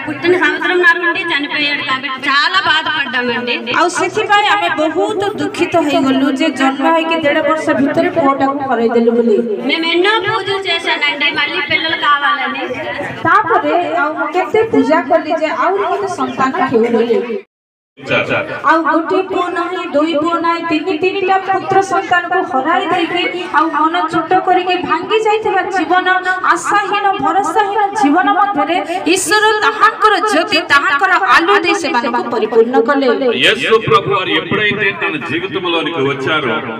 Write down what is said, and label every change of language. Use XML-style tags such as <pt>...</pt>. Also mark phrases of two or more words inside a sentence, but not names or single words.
<te>పుట్టిన సంవత్సరం నుండి చనిపోయాడు కాబట్టి చాలా బాధపడ్డామండి.</te> <or>ଆଉ ସେଥିପାଇଁ ଆମେ ବହୁତ ଦୁଃଖିତ ହେଇଗଲୁ ଯେ ଜନ୍ମ ହେଇକି 1.5 ବର୍ଷ ଭିତରେ ପୁଅଟାକୁ ହରେଇ ଦେଲୁ ବୋଲି.</or> <te>మేము ఎన్నో పూజలు చేశానండి మళ్ళీ పిల్లలు కావాలని.</te> <or>ତାପରେ ଆଉ କେତେ ପୂଜା କଲି ଯେ ଆହୁରି ଗୋଟେ ସନ୍ତାନ ହେଉ ବୋଲି. ଆଉ ଗୋଟିଏ ପୁଅ ନାହିଁ, ଦୁଇ ପୁଅ ନାହିଁ, ତିନିଟା ପୁତ୍ର ସନ୍ତାନକୁ ହରାଇ ଦେଇକି ଆଉ ମନ ଛୋଟ କରିକି ଭାଙ୍ଗି ଯାଇଥିବା ଜୀବନ, ଆଶାହୀନ ଭରସାହୀନ ଜୀବନ ମଧ୍ୟରେ ଈଶ୍ୱର ତାହାଙ୍କର ଜ୍ୟୋତି ତାହାଙ୍କର ଆଲୁ ଦେଇ ସେମାନଙ୍କୁ ପରିପୂର୍ଣ୍ଣ କଲେ.</or> <te>యేసు ప్రభు వారు ఎప్పుడైతే తన జీవితంలోనికి వచ్చారో</te>